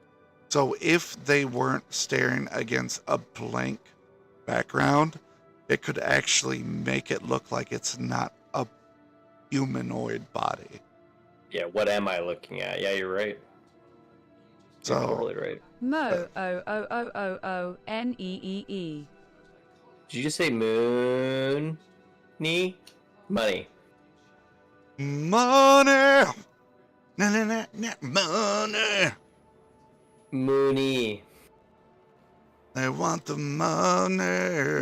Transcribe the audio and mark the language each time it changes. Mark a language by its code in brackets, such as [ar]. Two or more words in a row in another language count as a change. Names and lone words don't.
[en] So if they weren't staring against a blank background, it could actually make it look like it's not a humanoid body. Yeah. What am I looking at? Yeah, you're right. You're So totally right. Mo O-O-O-O-O-N-E-E-E. Did you just say moon? Money. money, money. Mooney. They want the money.